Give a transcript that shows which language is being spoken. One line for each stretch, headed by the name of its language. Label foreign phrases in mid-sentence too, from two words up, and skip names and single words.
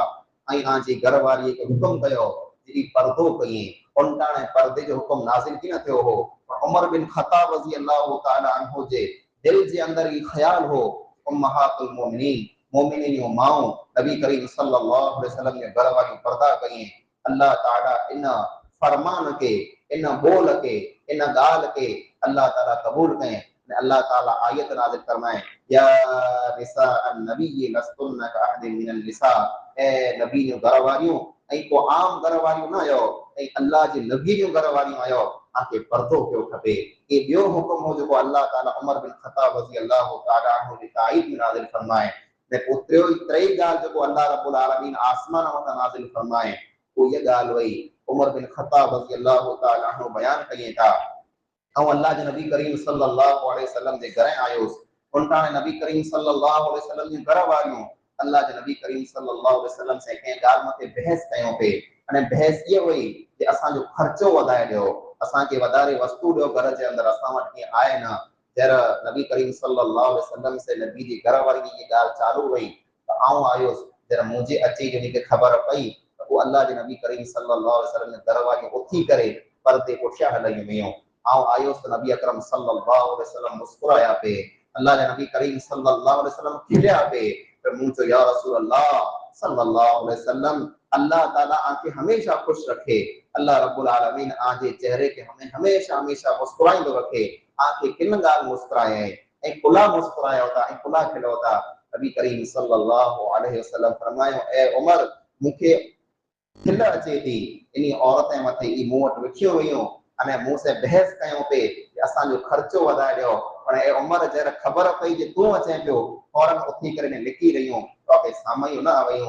Sindhi: ऐं आंजी घरवारीअ खे हुकुम कयो जी पर्दो कई उनटाणे पर्दे जो हुकुम नाज़िल की न थियो हो। उमर बिन खत्ताब रज़ी अल्लाह ताला अन्हु जे दिल जे अंदर ई ख्याल हो उम्महातुल मोमिनीन मोमिनीन जो माऊं नबी करीम सल्लल्लाहु अलैहि वसल्लम ने घर वाली पर्दा कई। अल्लाह ताला इन फरमान के, इन बोल के, इन गाल के अल्लाह ताला कबूल करें। अल्लाह ताला आयत नाज़िल फरमाए
Arabic: يا نساء النبي لستن كأحد من النساء,
Sindhi: ए नबी जो घर वालियों ऐं को आम घर वालियों न आयो ऐं अल्लाह जे नबी जो घर वालियों आयो आके पर्दो पियो खपे। ये ॿियो हुकुम हो जेको अल्लाह ताला उमर बिन खत्ताब रज़ी अल्लाह ताला अन्हु जी ताईद में नाज़िल फरमाए। ने पोइ टेई ॻाल्हि जेको अल्लाह रब्बुल आलमीन आसमान मथां नाज़िल फरमाए वो ये ॻाल्हि हुई उमर बिन खत्ताब रज़ी अल्लाह ताला अन्हु बयान कई था ऐं अल्लाह जे नबी करीम सल्लल्लाहु अलैहि वसल्लम जे घर आयोसि उनटाणे नबी करीम सल्लल्लाहु अलैहि वसल्लम जी घर वारियूं अल्लाह जे नबी करीम सल्लल्लाहु अलैहि वसल्लम से कंहिं ॻाल्हि मथे बहस कयूं पे। अने बहस ये हुई कि असांजो ख़र्चो वधाए ॾियो, असांखे वधारे वस्तु ॾियो घर जे अंदरि, असां वटि कीअं आहे न। जहिड़ा नबी करीम सल्लल्लाहु अलैहि वसल्लम से नबी जी घर वारी जी ये ॻाल्हि चालू हुई त आऊं आयुसि जरा मुंहिंजे अची जॾहिं खे ख़बर पई त पोइ अल्लाह जे नबी करीम सल्लल्लाहु अलैहि वसल्लम जे घर वारियूं उथी करे पर्दे पुठियां हलियूं वियूं। आऊं आयुसि त नबी अकरम सल्लल्लाहु अलैहि वसल्लम मुस्कुराया पे, अल्लाह जे नबी करीम सल्लल्लाहु अलैहि वसल्लम खिलिया पे त मूं चयो या रसूल अल्लाह सल्लल्लाहु अलैहि वसल्लम अल्लाह ताला आंखे हमेशा खुश रखे, अल्लाह रब्बुल आलमीन आंजे चेहरे के हमें हमेशा हमेशा मुस्कुराईंदो रखे। आंखे किन ॻाल्हि मुस्कुराए ऐं कुला मुस्कुरायो था ऐं कुला खिलो था। नबी करीम सल्लल्लाहु अलैहि वसल्लम फरमायो ए उमर मूंखे खिल अचे थी इन औरत मथे ई मूं वटि विखियो वियूं अने मूं से बहस कयूं पे कि असांजो ख़र्चो वधाए ॾियो पर ए उमर जहिड़ा ख़बर पई जे तूं अचें पियो फौरन उथी करे ने लिकी रहियूं तोखे साम्हूं न वयूं।